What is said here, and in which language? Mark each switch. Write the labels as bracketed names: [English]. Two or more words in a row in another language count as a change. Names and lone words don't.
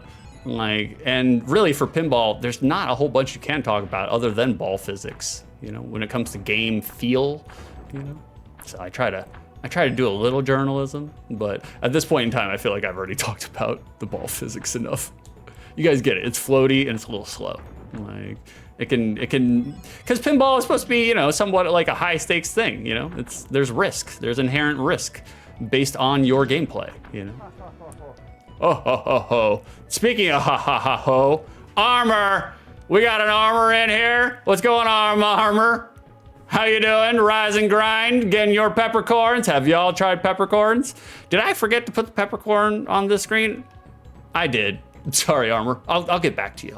[English] And really for pinball, there's not a whole bunch you can talk about other than ball physics, when it comes to game feel, So I try to do a little journalism, but at this point in time, I feel like I've already talked about the ball physics enough. You guys get it. It's floaty and it's a little slow. It can, because pinball is supposed to be, somewhat like a high stakes thing. There's risk. There's inherent risk based on your gameplay. Oh ho ho ho. Speaking of ha ha ha ho, Armor. We got an Armor in here. What's going on, Armor? How you doing? Rise and grind, getting your peppercorns. Have y'all tried peppercorns? Did I forget to put the peppercorn on the screen? I did. Sorry, Armor. I'll get back to you.